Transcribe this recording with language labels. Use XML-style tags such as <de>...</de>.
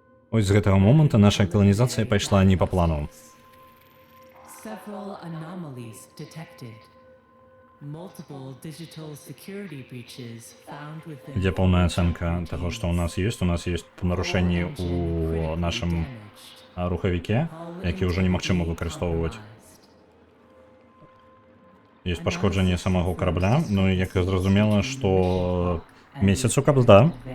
<be>Ось з гэтага моманту наша каланізацыя пайшла не па плану.</be> <en>Several anomalies detected. Multiple digital security breaches found within.</en> <be>Ідзе паўная ацэнка таго, што ў нас ёсць. У нас ёсць парушэнні ў нашым рухавіке, які ўжо немагчыма выкарыстоўваць. Ёсць пашкоджанне самого корабля, ну і як зразумела, што месяцу кабзда.</be>